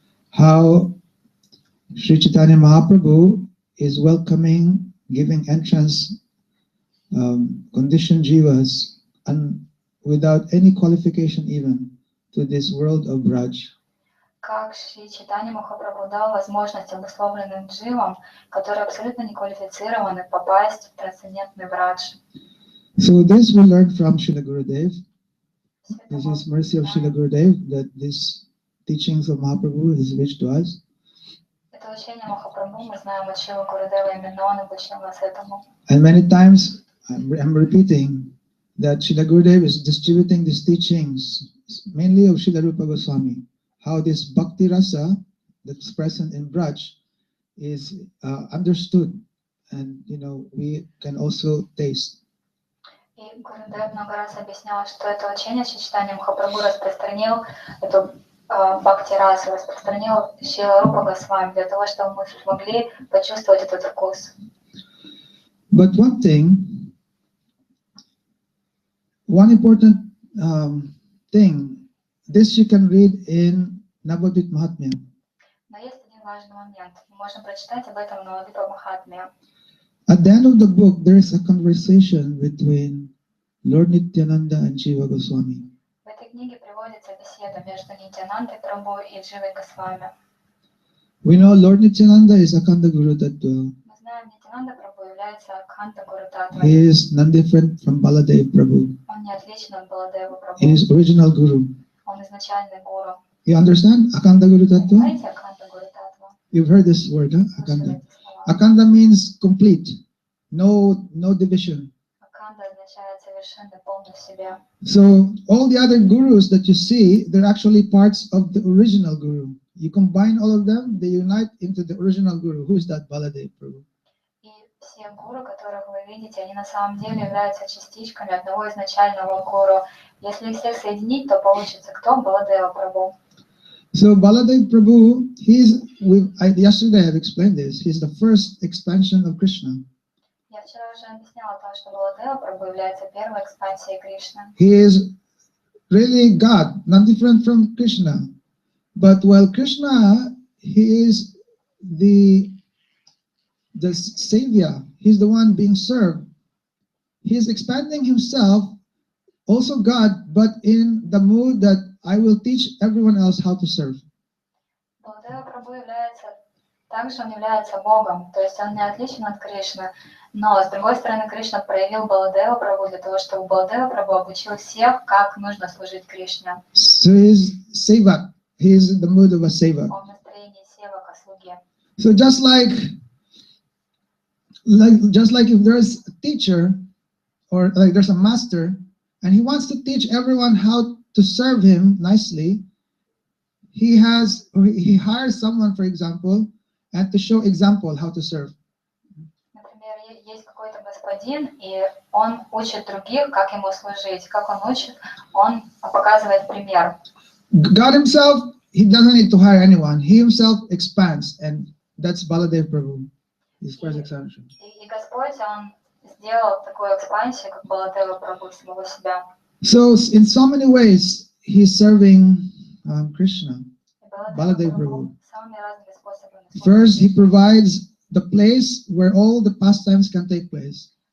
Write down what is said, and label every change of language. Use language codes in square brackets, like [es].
[en] How Sri Chaitanya Mahaprabhu is welcoming, giving entrance, conditioned jivas, and without any qualification even, to this world of Braj. [ru] Как Шри Чайтанья Махапрабху дал возможность обусловленным дживам, которые абсолютно не квалифицированы, попасть в трансцендентный брадж. [en] So this we learned from Srila Gurudev. This is mercy of Srila Gurudev that this teachings of Mahaprabhu is reached to us. [ru] Это учение Махапрабху, мы знаем от Шрила Гурудева, именно он обучил нас этому. [en] And many times I'm repeating that Srila Gurudev is distributing these teachings, mainly of Srila Rupa Goswami. How this bhakti rasa that's present in Braj is understood, and we can also taste. [ru] И Гурудев много раз объяснял, что это учение Шри Чайтанья Махапрабху распространил эту бхакти расу, распространил Шрила Рупа Госвами для того, чтобы мы смогли почувствовать этот вкус. [en] But one important thing. This you can read in Navadvip Mahatmya. [ru] Но есть один важный момент. Мы можем прочитать об этом в Навадвипа Махатмья. [en] At the end of the book, there is a conversation between Lord Nityananda and Jiva Goswami. [ru] В этой книге приводится беседа между Нитянандой Прабху и Дживой Госвами. [en] We know Lord Nityananda is Akhanda Guru Tattva. [ru] Мы знаем, Нитянанда Прабху является Акханта Гуру Татвой. [en] He is none different from Baladev Prabhu. [ru] Он не отличен от Баладева Прабху. [en] He is original Guru. [ru] Он изначальный гуру. [en] You understand? Akhanda Guru Tattva? [ru] Знаете Акханта Гуру Татва? [en] You've heard this word, huh? Akhanda. Akhanda means complete. No division. [ru] Акханда означает совершенно полный в себе. [en] So all the other gurus that you see, they're actually parts of the original Guru. You combine all of them, they unite into the original Guru. Who is that? Baladev Prabhu. [ru] И все гуру, которых вы видите, они на самом деле являются частичками одного изначального гуру. Если их всех соединить, то получится кто? Баладева Прабху. [en] So Baladev Prabhu, yesterday I've explained this. He's the first expansion of Krishna. [ru] Я вчера уже объясняла то, что Баладева Прабху является первой экспансией Кришны. [en] He is really God, not different from Krishna. But while Krishna, he is the savior. He's the one being served. He's expanding himself, also God, but in the mood that I will teach everyone else how to serve. [ru] Баладева Прабху является, также он является Богом, то есть он не отличен от Кришны. Но, с другой стороны, Кришна проявил Баладева Прабху для того, чтобы Баладева Прабху обучил всех, как нужно служить Кришне. [en] So he's sevak. He is in the mood of a sevak. [ru] Он в настроении севака, слуги. [en] So just like if there's a teacher or like there's a master and he wants to teach everyone how to serve him nicely, he hires someone, for example, and to show example how to serve. [ru] Например, есть какой-то господин, и он учит других, как ему служить. Как он учит? Он показывает пример. [en] God himself, he doesn't need to hire anyone. He himself expands, and that's Baladev Prabhu, his first expansion. [ru] И Господь, он сделал такую экспансию, как Баладева Прабху, самого себя. [en] So in so many ways, he's serving Krishna, Baladev Prabhu. First, he provides the place where all the pastimes can take place.